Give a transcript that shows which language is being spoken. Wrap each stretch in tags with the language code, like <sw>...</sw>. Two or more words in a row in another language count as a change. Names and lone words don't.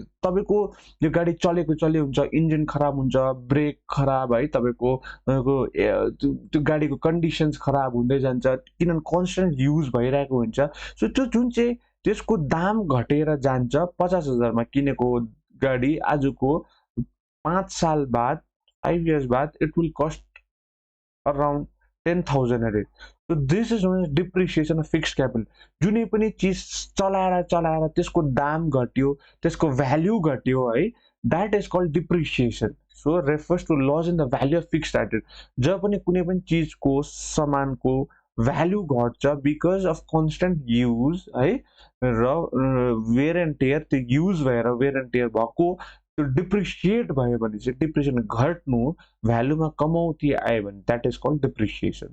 <ne>तपाईँको यो गाडी चल्यो हुन्छ, इन्जिन खराब हुन्छ, ब्रेक खराब है, तपाईँको त्यो गाडीको कन्डिसन्स खराब हुँदै जान्छ किनभने</ne> <en>constant use</en> <ne>भइरहेको हुन्छ। सो त्यो जुन चाहिँ त्यसको दाम घटेर जान्छ, 50,000 मा किनेको गाडी आजको 5 साल बाद 5 इयर्स बाद</ne> <en>it will cost around</en> <ne>10,000 अरे।</ne> <en>so this is known as depreciation of fixed capital.</en> <ne>जुनै पनि चिज चलाएर त्यसको दाम घट्यो, त्यसको भ्याल्यु घट्यो है,</ne> <en>that is called depreciation. so refers to loss in the value of fixed asset.</en> <ne>जब पनि कुनै पनि चिजको सामानको भ्याल्यु घट्छ</ne> <en>because of constant use</en> <ne>है, र</ne> <en>wear and tear,</en> <ne>त्यो युज भएर</ne> <en>wear and tear</en> <ne>भएको त्यो डिप्रिसिएट भयो भने चाहिँ, डिप्रिसिएसन घट्नु भ्यालुमा कमौती आयो भने</ne> <en>that is called depreciation.</en>